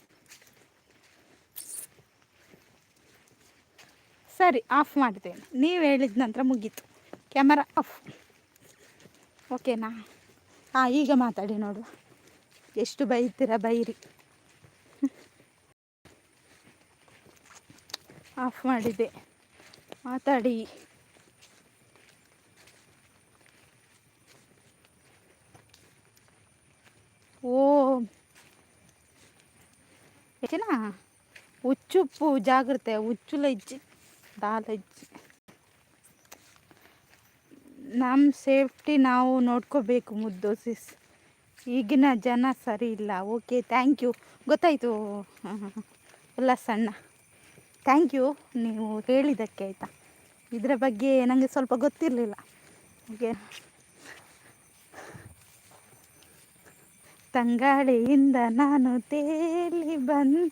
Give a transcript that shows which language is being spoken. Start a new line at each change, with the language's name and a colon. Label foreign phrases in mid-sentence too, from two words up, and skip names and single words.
Kannada: ಸರಿ ಆಫ್ ಮಾಡ್ತೇನೆ, ನೀವು ಹೇಳಿದ ನಂತರ ಮುಗೀತು.
English: camera off.
Kannada: ಓಕೆನಾ? ಹಾಂ ಈಗ ಮಾತಾಡಿ ನೋಡು, ಎಷ್ಟು ಬೈತೀರ ಬೈರಿ. ಆಫ್ ಮಾಡಿದೆ, ಮಾತಾಡಿ.
Tulu: ಓ ಏಕೆನಾ ಹುಚ್ಚುಪ್ಪು ಜಾಗ್ರತೆ ಹುಚ್ಚುಲ ಇಜ್ಜಿ ದಾಲ ಇಜ್ಜಿ.
Kannada: ನಮ್ಮ ಸೇಫ್ಟಿ ನಾವು ನೋಡ್ಕೋಬೇಕು ಮುದ್ದು ಸಿಸ್, ಈಗಿನ ಜನ ಸರಿ ಇಲ್ಲ.
English: OK thank you,
Kannada: ಗೊತ್ತಾಯಿತು ಉಲ್ಲಾಸಣ್ಣ.
English: thank you
Kannada: ನೀವು ಹೇಳಿದ್ದಕ್ಕೆ ಆಯಿತಾ. ಇದರ ಬಗ್ಗೆ ನನಗೆ ಸ್ವಲ್ಪ ಗೊತ್ತಿರಲಿಲ್ಲ. ಓಕೆ. ತಂಗಾಳಿಯಿಂದ ನಾನು ತೇಲಿ ಬಂದೆ.